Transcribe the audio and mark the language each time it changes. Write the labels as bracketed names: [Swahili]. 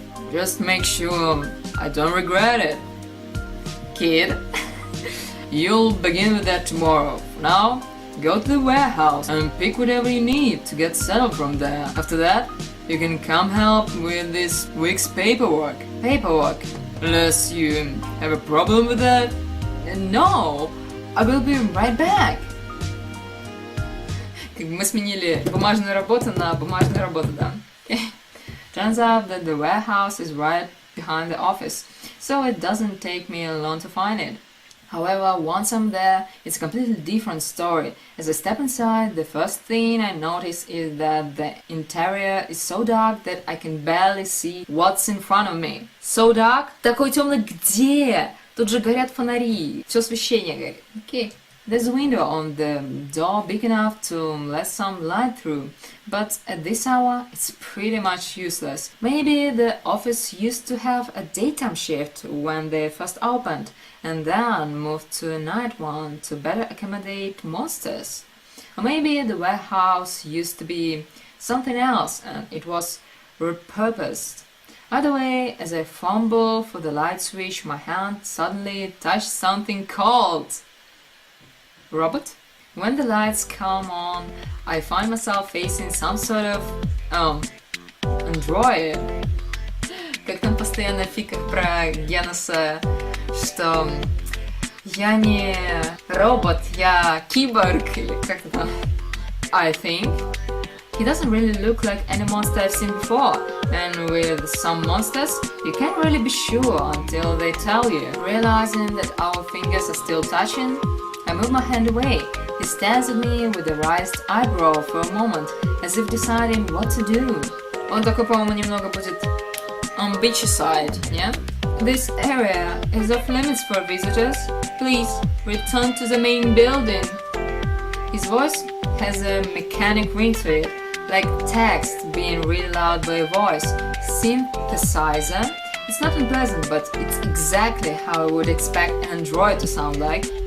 [English] Just make sure I don't regret it. Kid, you'll begin with that tomorrow. For now, go to the warehouse and pick whatever you need to get settled from there. After that, you can come help with this week's paperwork. Unless you have a problem with that? No, I will be right back. [Russian] Мы сменили бумажную работу на бумажную работу, да? [English] Turns out that the warehouse is right behind the office, so it doesn't take me long to find it. However, once I'm there, it's a completely different story. As I step inside, the first thing I notice is that the interior is so dark that I can barely see what's in front of me. So dark? [Russian] Такой темный где? Тут же горят фонари, все освещение горит. [English] Okay. There's a window on the door big enough to let some light through, but at this hour it's pretty much useless. Maybe the office used to have a daytime shift when they first opened, and then moved to a night one to better accommodate monsters. Or maybe the warehouse used to be something else and it was repurposed. Either way, as I fumble for the light switch, my hand suddenly touched something cold. Robot? When the lights come on, I find myself facing some sort of android. [Russian] Как там постоянно в фиках про Геноса, что я не робот, я киборг, или как это? [English] I think. He doesn't really look like any monster I've seen before, and with some monsters, you can't really be sure until they tell you. Realizing that our fingers are still touching, I move my hand away. He stares at me with a raised eyebrow for a moment, as if deciding what to do. [Russian] Он такой, по-моему, немного будет [English] on beachy side, yeah? This area is off limits for visitors. Please, return to the main building. His voice has a mechanic ring to it, like text being read aloud by a voice synthesizer. It's not unpleasant, but it's exactly how I would expect an android to sound like.